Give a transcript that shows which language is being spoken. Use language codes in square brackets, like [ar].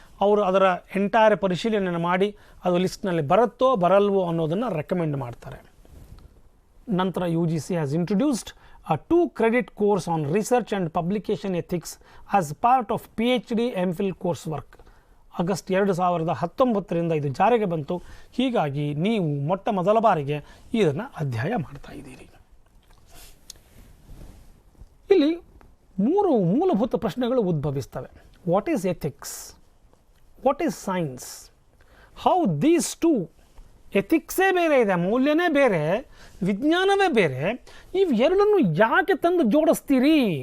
[kn] ಅವರು ಅದರ ಎಂಟೈರ್ ಪರಿಶೀಲನೆ ಮಾಡಿ ಅದು ಲಿಸ್ಟ್ನಲ್ಲಿ ಬರುತ್ತೋ ಬರಲ್ವೋ ಅನ್ನೋದನ್ನು ರೆಕಮೆಂಡ್ ಮಾಡ್ತಾರೆ. ನಂತರ [en] U G C has introduced a 2 credit course on research and publication ethics as part of PhD MPhil coursework. [kn] August 2019 ಇದು ಜಾರಿಗೆ ಬಂತು. ಹೀಗಾಗಿ ನೀವು ಮೊಟ್ಟ ಮೊದಲ ಬಾರಿಗೆ ಇದನ್ನು ಅಧ್ಯಯನ ಮಾಡ್ತಾ ಇದ್ದೀರಿ. ಇಲ್ಲಿ 3 ಮೂಲಭೂತ ಪ್ರಶ್ನೆಗಳು ಉದ್ಭವಿಸ್ತವೆ. [en] what is ethics, what is science, how these 2 [kn] ಎಥಿಕ್ಸೇ ಬೇರೆ ಇದೆ, ಮೌಲ್ಯನೇ ಬೇರೆ, ವಿಜ್ಞಾನವೇ ಬೇರೆ, ಇವೆರಡನ್ನು ಯಾಕೆ ತಂದು ಜೋಡಿಸ್ತೀರಿ?